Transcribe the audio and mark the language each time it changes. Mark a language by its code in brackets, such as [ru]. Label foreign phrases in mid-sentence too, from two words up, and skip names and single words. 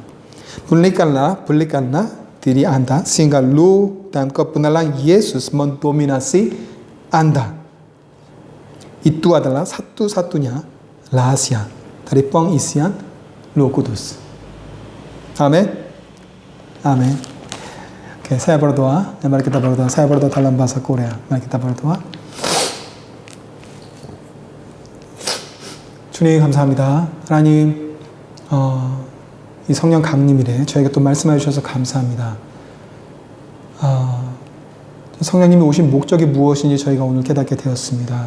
[id] Berikanlah diri Anda sehingga Roh dan kebenaran Yesus mendominasi Anda. Itu adalah satu-satunya rahasia dari pengisian Roh Kudus. Amin. Amin. Oke, saya berdoa. Mari kita berdoa. Saya berdoa dalam bahasa Korea. Mari kita berdoa. [ko] 주님 감사합니다. 하나님, 이 성령 강림일에 저에게 또 말씀해 주셔서 감사합니다. 성령님이 오신 목적이 무엇인지 저희가 오늘 깨닫게 되었습니다.